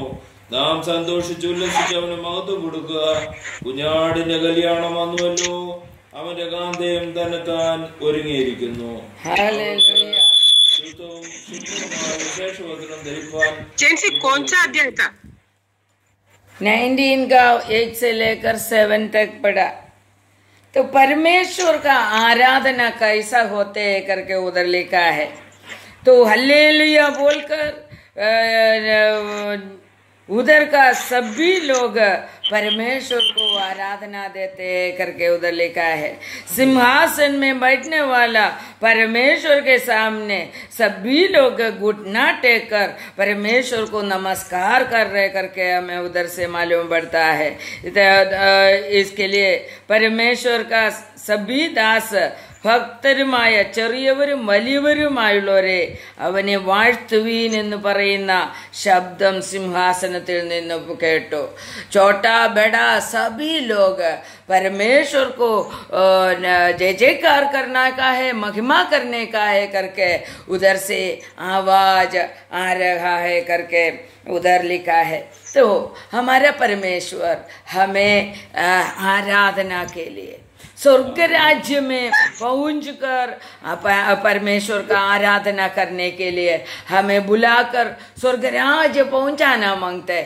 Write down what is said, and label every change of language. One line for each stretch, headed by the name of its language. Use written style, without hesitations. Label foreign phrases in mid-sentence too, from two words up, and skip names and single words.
Malayalam: നാം സന്തോഷിച്ച് ഉല്ലസിച്ച് അവന് മഹത്വം കൊടുക്കുക. കുഞ്ഞാടിന്റെ കല്യാണം വന്നുവല്ലോ, അവന്റെ കാന്തയും തന്നെ താൻ ഒരുങ്ങിയിരിക്കുന്നു. വിശേഷവചനം ധരിപ്പാൻ
Hindi: 19 का 1 से लेकर 7 तक पढ़ा. तो परमेश्वर का आराधना कैसा होते है करके उधर लिखा है. तो हल्लेलुया बोलकर उधर का सभी लोग परमेश्वर को आराधना देते करके उधर लिखा है। सिंहासन में बैठने वाला परमेश्वर के सामने सभी लोग घुटना टेक कर परमेश्वर को नमस्कार कर रहे करके हमें उधर से मालूम पड़ता है। इसके लिए परमेश्वर का सभी दास
Malayalam: ഭക്തരുമായ ചെറിയവരും വലിയവരുമായുള്ളവരെ അവനെ വാഴ്ത്തുവീൻ എന്ന് പറയുന്ന ശബ്ദം സിംഹാസനത്തിൽ നിന്ന് കേട്ടു।
Hindi: छोटा बड़ा सभी लोग परमेश्वर को जय जयकार करना का है, महिमा करने का है करके उधर से आवाज आ रहा है करके उधर लिखा है। तो हमारा परमेश्वर हमें आराधना के लिए स्वर्ग राज्य में पहुंचकर परमेश्वर का आराधना करने के लिए हमें बुलाकर स्वर्ग राज्य पहुंचाना मांगते हैं।